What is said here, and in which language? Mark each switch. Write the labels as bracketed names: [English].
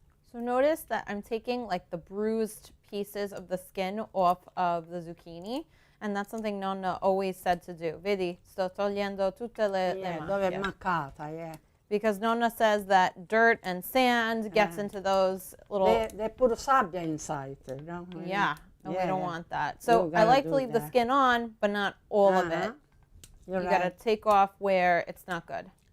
[English] So notice that I'm taking like the bruised pieces of the skin off of the zucchini. And that's something Nonna always said to do. [Italian] Vedi, sto togliendo tutte le dove è mancata, yeah. [English] Because Nonna says that dirt and sand gets into those little... They put sabbia inside, you know? Yeah, and we don't want that. So I like to leave the skin on, but not all of it. You got to take off where it's not good.